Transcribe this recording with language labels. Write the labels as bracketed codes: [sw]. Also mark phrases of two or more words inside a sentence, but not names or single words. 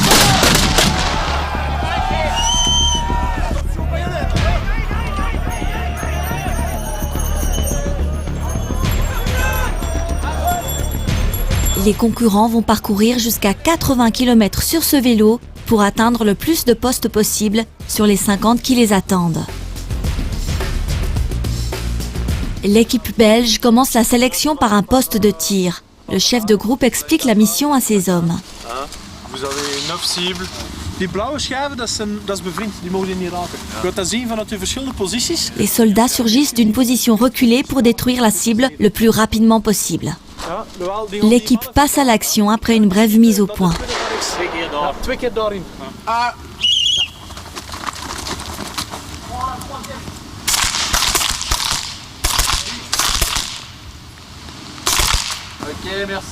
[fr] Les concurrents vont parcourir jusqu'à 80 km sur ce vélo pour atteindre le plus de postes possible sur les 50 qui les attendent. L'équipe belge commence la sélection par un poste de tir. Le chef de groupe explique la mission à ses hommes. Vous avez 9 cibles. [nl] Die blauwe schijven, dat is bevriend, die mogen je niet raken. Je kunt dat zien vanuit de verschillende posities. [fr] Les soldats surgissent d'une position reculée pour détruire la cible le plus rapidement possible. L'équipe passe à l'action après une brève mise au point. Ok, merci.